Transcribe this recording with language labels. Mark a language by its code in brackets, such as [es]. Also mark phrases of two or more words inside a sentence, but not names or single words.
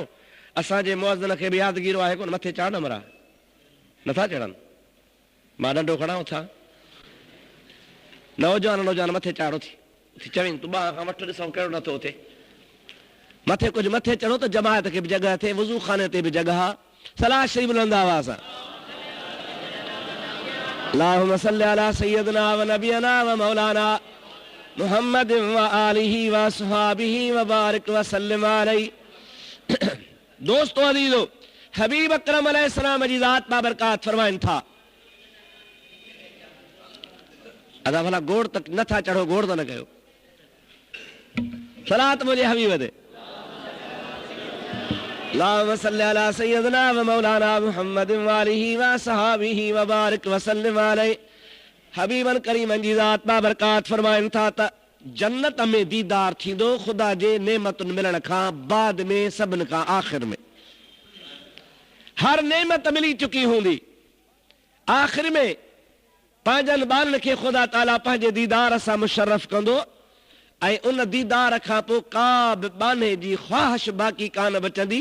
[sd] असांजे मुअज़्ज़िन खे बि यादगीरो आहे कोन, मथे चढ़ण मरा नथा चढ़नि। मां डंडो खणां था, नौजवान मथे चाढ़ो थी चवनि, तूं ॿाह खां वठि ॾिसूं कहिड़ो नथो थिए। मथे कुझु मथे चढ़ो त जमायत खे बि जॻह थिए, वज़ू खाने ते बि जॻह। सलाह शरीफ बुलंद आवाज़ सां। [ar] اللهم صل على سيدنا ونبينا ومولانا محمد وآله وأصحابه وبارك وسلم عليه. [sd] दोस्तों अज़ीज़ो, हबीब अकरम अलैहिस्सलाम जी ज़ात बाबरकात फरमाइनि था, अदा भला गोड़ तक नथा चढ़ो, गोड़ त न कयो। सलात मुंहिंजे हबीब ते। [ar] اللهم صل على سيدنا ومولانا محمد وآله وأصحابه وبارك وسلم عليه. [sd] हबीबन करीमन जी ज़ात बाबरकात फरमाइनि था त जन्नत में दीदार थींदो खुदा जे नेमतुनि मिलण खां बाद में, सभिनि खां आख़िर में। हर नेमत मिली चुकी हूंदी, आख़िर में पंहिंजनि ॿारनि खे ख़ुदा ताला पंहिंजे दीदार सां मुशर्रफ कंदो ऐं उन दीदार खां पोइ का बि बाने जी ख़्वाहिश बाक़ी कान बचंदी।